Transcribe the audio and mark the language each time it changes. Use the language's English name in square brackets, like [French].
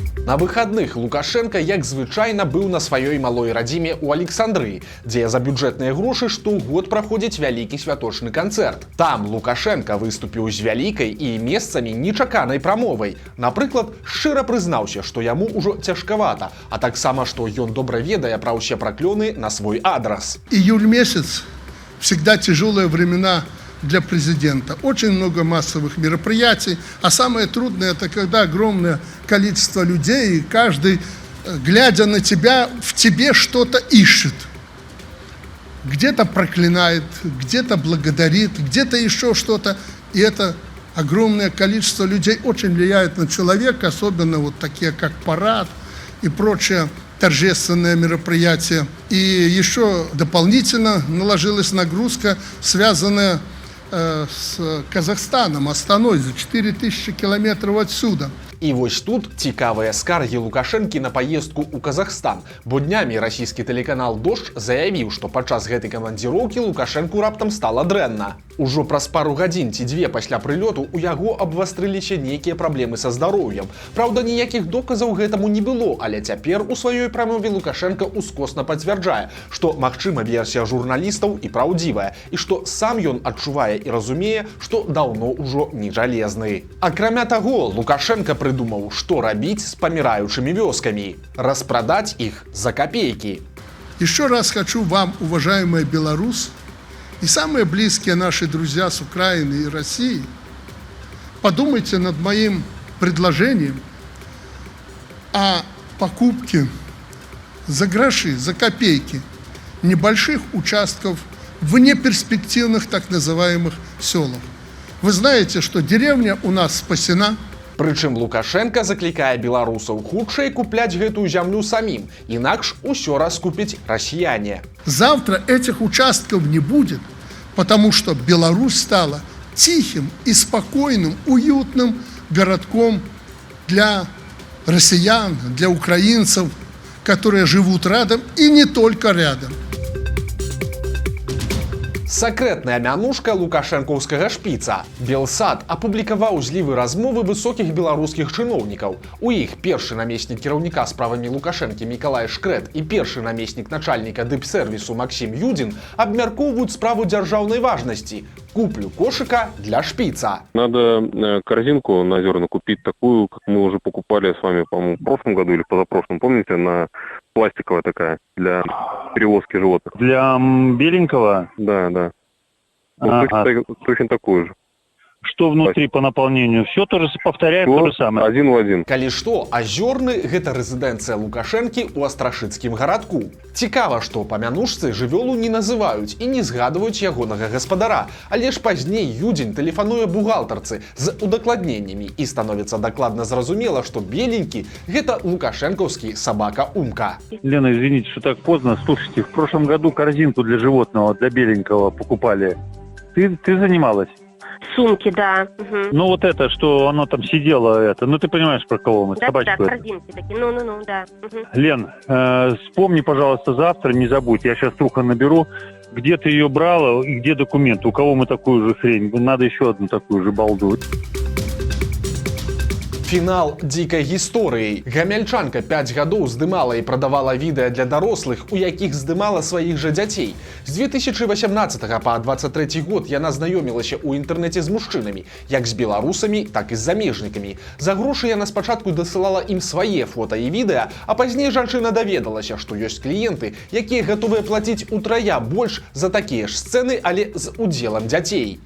[Belarusian] На выхадных Лукашенко, як звычайна, быў на сваёй малой радзіме ў Александрыі, дзе за бюджэтныя грошы штогод праходзіць вялікі святочны канцэрт. Там Лукашенко выступіў з вялікай і месцамі нечаканай прамовай. Напрыклад, шчыра прызнаўся, што яму ўжо цяжкавата, а таксама, што ён добра ведае пра ўсе праклёны на свой адрас. [Russian] Июль месяц, всегда тяжелые времена для президента. Очень много массовых мероприятий, а самое трудное — это когда огромное количество людей, и каждый, глядя на тебя, в тебе что-то ищет. Где-то проклинает, где-то благодарит, где-то еще что-то. И это огромное количество людей очень влияет на человека, особенно вот такие, как парад и прочее торжественное мероприятие. И еще дополнительно наложилась нагрузка, связанная с Казахстаном, Астаной, за 4000 километров отсюда. [Belarusian] І вось тут цікавыя скаргі Лукашэнкі на паездку ў Казахстан, бо днямі расійскі тэлеканал «Дождь» заявіў, што падчас гэтай камандзіроўкі Лукашэнку раптам стала дрэнна. Ужо праз пару гадзін ці 2 пасля прылёту у яго абвастрыліся нейкія праблемы са здароўем. Праўда, ніякіх доказаў гэтаму не было, але цяпер у сваёй прамове Лукашенко ускосна пацвярджае, што, магчыма, версія журналістаў і праўдзівая, і што сам ён адчувае і разумее, што даўно ўжо не жалезны. Акрамя таго, [Russian] Лукашенко придумал, что робить с помирающими вёсками. Распродать их за копейки. Еще раз хочу вам, уважаемые белорусы и самые близкие наши друзья с Украины и России, подумайте над моим предложением о покупке за гроши, за копейки небольших участков в неперспективных так называемых селах. Вы знаете, что деревня у нас спасена. [Belarusian] Прычым Лукашенко заклікае беларусаў хутчэй купляць гэтую зямлю самім, інакш усё раскупяць расіяне. [Russian] Завтра этих участков не будет, потому что Беларусь стала тихим и спокойным, уютным городком для россиян, для украинцев, которые живут рядом и не только рядом. [Belarusian] Сакрэтная мянушка лукашэнкаўскага шпіца. Белсад апублікаваў злівы размовы высокіх беларускіх чыноўнікаў. У іх першы намеснік кіраўніка справамі Лукашэнкі Мікалай Шкрэт і першы намеснік начальніка дыпсервісу Максім Юдзін абмяркоўваюць справу дзяржаўнай важнасці – куплю кошика для шпица. [Russian] Надо корзинку на зерна купить такую, как мы уже покупали с вами, по-моему, в прошлом году или позапрошлом. Помните, она пластиковая такая для перевозки животных. Для беленького? Да, да. Вот точно такую же. Что внутри по наполнению? Все то же повторяем, то же самое. Один в один. [Belarusian] Калі што, Азёрны – гэта рэзідэнцыя Лукашэнкі ў Астрашыцкім гарадку. Цікава, што па мянушцы жывёлу не называюць і не згадваюць ягонага гаспадара. Але ж пазней Юдзін тэлефануе бухгалтарцы з удакладненнямі і становіцца дакладна зразумела, што беленькі – гэта лукашэнкаўскі собака-умка. [Russian] Лена, извините, что так поздно. Слушайте, в прошлом году корзинку для животного, для беленького покупали. Ты занималась? Сумки, да. Угу. Ну вот это, что оно там сидело, это, ну ты понимаешь, про кого мы, Да, собачку. да, корзинки такие, ну, да. Угу. Лен, вспомни, пожалуйста, завтра, не забудь, я сейчас трухо наберу, где ты ее брала и где документы, у кого мы такую же хрень, надо еще одну такую же балду. [Belarusian] Фінал дзікай гісторыі. Гамяльчанка 5 гадоў здымала і прадавала відэа для дарослых, у якіх здымала сваіх жа дзяцей. З 2018 па 23 год яна знаёмілася ў інтэрнэце з мужчынамі, як з беларусамі, так і з замежнікамі. За грошы яна спачатку дасылала ім свае фота і відэа, а пазней жанчына даведалася, што ёсць кліенты, якія гатовыя плаціць утрая больш за такія ж сцэны, але з удзелам дзяцей.